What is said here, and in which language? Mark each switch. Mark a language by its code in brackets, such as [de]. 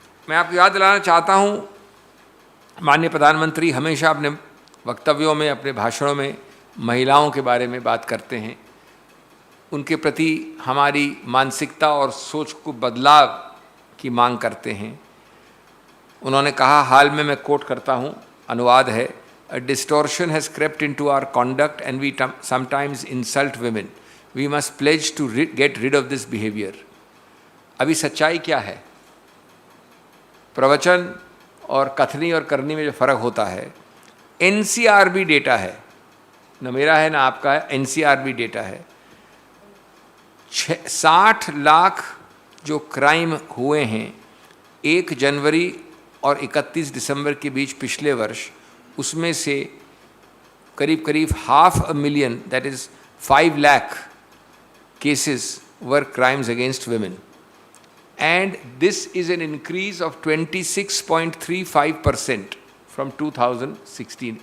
[hi] मैं आपको याद दिलाना चाहता हूँ, माननीय प्रधानमंत्री हमेशा अपने वक्तव्यों में, अपने भाषणों में महिलाओं के बारे में बात करते हैं, उनके प्रति हमारी मानसिकता और सोच को बदलाव की मांग करते हैं। उन्होंने कहा, हाल में मैं कोट करता हूँ, अनुवाद है, [en] "A distortion has crept into our conduct and we sometimes insult women. We must pledge to get rid of this behavior." [hi] अभी सच्चाई क्या है? प्रवचन, और कथनी और करनी में जो फ़र्क होता है, एनसीआरबी डेटा है, न मेरा है ना आपका है, एनसीआरबी डेटा है। 60 लाख जो क्राइम हुए हैं 1 जनवरी और 31 दिसंबर के बीच पिछले वर्ष, उसमें से करीब 500,000, [en] that is [hi] 5 lakh [en] cases were crimes against women, and this is an increase of 26.35% from 2016।